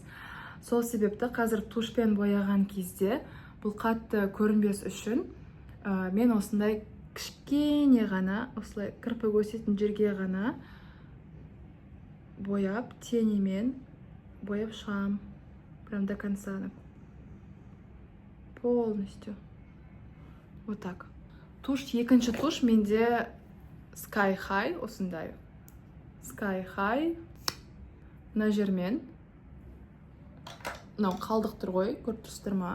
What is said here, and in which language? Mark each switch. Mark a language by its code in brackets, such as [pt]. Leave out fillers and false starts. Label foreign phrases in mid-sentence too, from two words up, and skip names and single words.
[kk] Сол себепті қазір тушпен бояған кезде бұл қатты көрінбес үшін мен осындай кішкене ғана, осылай кірпік өсетін жерге ғана бояп, тенемен бояп шығам. [ru] Прям до конца. Полностью. Вот так. [kk] Туш, екінші туш менде Sky High, осындай. Sky High. Мына жермен. Мынау қалдық тұр ғой, көріп тұрсыздар ма?